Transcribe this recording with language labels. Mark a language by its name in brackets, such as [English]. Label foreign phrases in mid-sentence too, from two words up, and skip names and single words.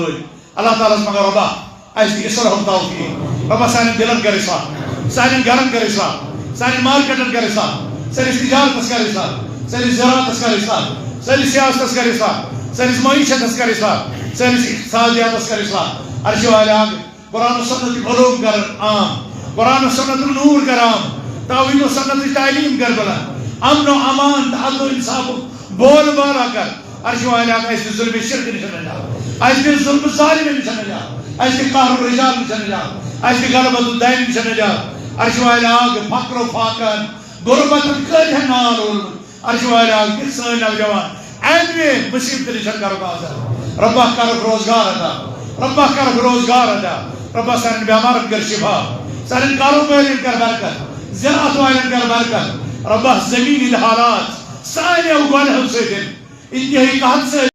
[Kashmiri] وٲلۍ اللہ تعالیٰ ہس منٛگو رۄبا اَسہِ دِ اصلاحُک توفیٖق رۄبا سانٮ۪ن دِلن کر اصلاح سانٮ۪ن گرن کر اصلاح سانٮ۪ن مارکیٹن کر اصلاح سٲنِس تجارتس کر اصلاح سٲنِس زراعتس کر اصلاح سٲنِس سیاستس کر اصلاح سٲنِس معیشتس کر اصلاح سٲنِس اقتصادیاتس کر اصلاح عرشِ والہِ آگ قرآن و سنتٕکۍ علوم کر عام قرآن و سنتُک نوٗر کر عام توحیٖد و سنتٕچ تعلیٖم کر بلند امن و امان تہٕ عدل و انصافُک بول بالا کر عرشِ والہِ آگ اَسہِ دِ ظُلمِ شرکہٕ نِش نجات اَسہِ دِ ظُلمہٕ ظالمہِ نِش نجات اَسہِ دِ [Arabic] قہر الرجال [Kashmiri] نِش نجات اَسہِ دِ [Arabic] غلبت الدین [Kashmiri] نِش نجات عرشِ والہِ آگ فقر و فاقن غربتن کۭتِہن نال اولمُت عرشِ والہِ آگ دِکھ سٲنۍ نوجوان امہِ مُصیبتہٕ نِش کرُکھ آزاد رۄبا کرُکھ روزگار عطا رۄبا کرُکھ روزگار عطا رۄبا سانٮ۪ن بٮ۪مارن کر شفا سانٮ۪ن کاروبارٮ۪ن کر برکت زراعت والٮ۪ن کر برکت رۄبا زمیٖن ہٕنٛدۍ حالات سانیو گۄنہو سۭتۍ انتہٲیی قحط سۭتۍ